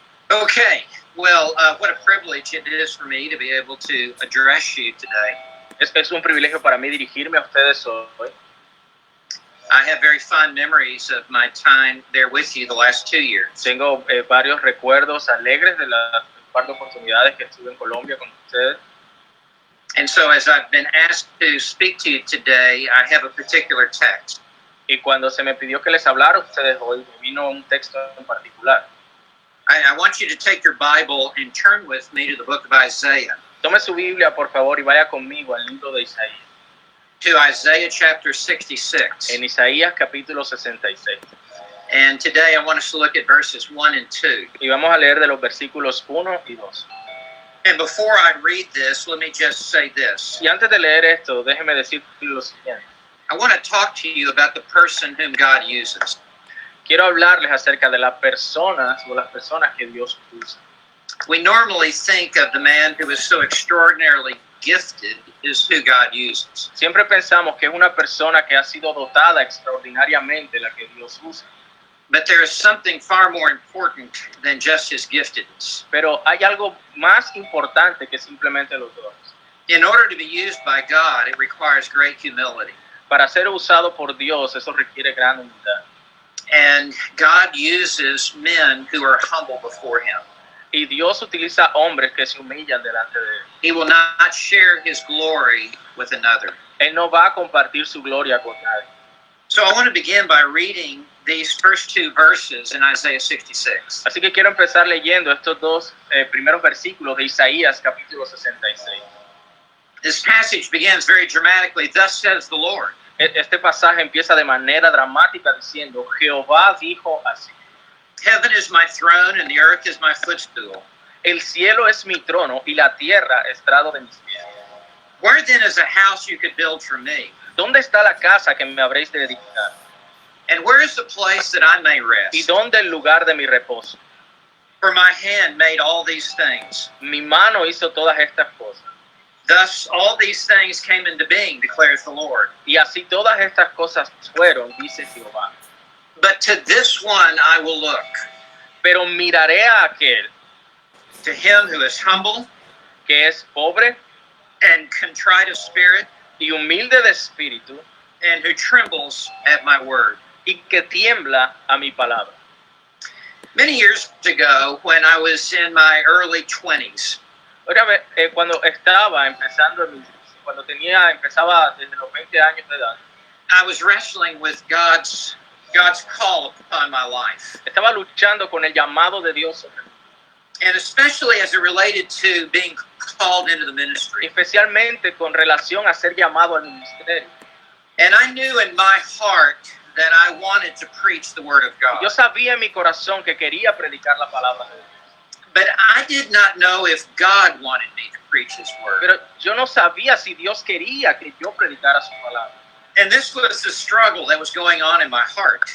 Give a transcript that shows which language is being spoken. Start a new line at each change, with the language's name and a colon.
English: Okay, well, what a privilege it is for me to be able to address you today.
Spanish: Es un privilegio para mí dirigirme a ustedes hoy.
English: I have very fond memories of my time there with you the last 2 years.
Spanish: Tengo varios recuerdos alegres de las par de oportunidades que estuve en Colombia con ustedes.
English: And so as I've been asked to speak to you today, I have a particular text.
Spanish: Y cuando se me pidió que les hablara a ustedes hoy, me vino un texto en particular.
English: I want you to take your Bible and turn with me to the book of Isaiah.
Spanish: Tome su Biblia, por favor, y vaya conmigo al libro de Isaías.
English: To Isaiah chapter 66.
Spanish: En Isaías capítulo 66.
English: And today I want us to look at verses 1 and 2.
Spanish: Y vamos a leer de los versículos 1 y 2.
English: And before I read this, let me just say this.
Spanish: Y antes de leer esto, déjeme decir lo siguiente.
English: I want to talk to you about the person whom God uses.
Spanish: Quiero hablarles acerca de las personas o las personas que Dios usa.
English: We normally think of the man who is so extraordinarily gifted is who God uses.
Spanish: Siempre pensamos que es una persona que ha sido dotada extraordinariamente la que Dios usa.
English: But there is something far more important than just his giftedness.
Spanish: Pero hay algo más importante que simplemente los dones.
English: In order to be used by God, it requires great humility.
Spanish: Para ser usado por Dios, eso requiere gran humildad.
English: And God uses men who are humble before him.
Spanish: Y Dios utiliza hombres que se humillan delante de él.
English: He will not share his glory with another.
Spanish: Él no va a compartir su gloria con nadie.
English: So I want to begin by reading these first 2 verses in Isaiah 66.
Spanish: Así que quiero empezar leyendo estos dos primeros versículos de Isaías capítulo 66.
English: This passage begins very dramatically, thus says the Lord.
Spanish: Este pasaje empieza de manera dramática diciendo, Jehová dijo así.
English: Heaven is my throne and the earth is my footstool.
Spanish: El cielo es mi trono y la tierra estrado de mis pies.
English: Where then is a house you could build for me?
Spanish: ¿Dónde está la casa que me habréis de edificar?
English: And where is the place that I may
Spanish: ¿Y
English: rest?
Spanish: dónde el lugar de mi reposo?
English: For my hand made all these things.
Spanish: Mi mano hizo todas estas cosas.
English: Thus all these things came into being, declares the Lord.
Spanish: Y así todas estas cosas fueron, dice Jehová.
English: But to this one I will look,
Spanish: Pero miraré a aquel
English: to him who is humble
Spanish: que es pobre
English: and contrite of spirit,
Spanish: y humilde de espíritu
English: and who trembles at my word.
Spanish: y que tiembla a mi palabra.
English: Many years ago, when I was in my early 20s,
Spanish: Óigame, cuando estaba empezando, empezaba desde los 20 años de edad,
English: I was wrestling with God's call upon my life.
Spanish: estaba luchando con el llamado de Dios sobre mí,
English: And especially as it related to being called into the ministry.
Spanish: especialmente con relación a ser llamado al ministerio.
English: And I knew in my heart that I wanted to preach the word of
Spanish: Yo
English: God.
Spanish: sabía en mi corazón que quería predicar la palabra de Dios,
English: But I did not know if God wanted me to preach his word.
Spanish: pero yo no sabía si Dios quería que yo predicara su palabra.
English: And this was the struggle that was going on in my heart.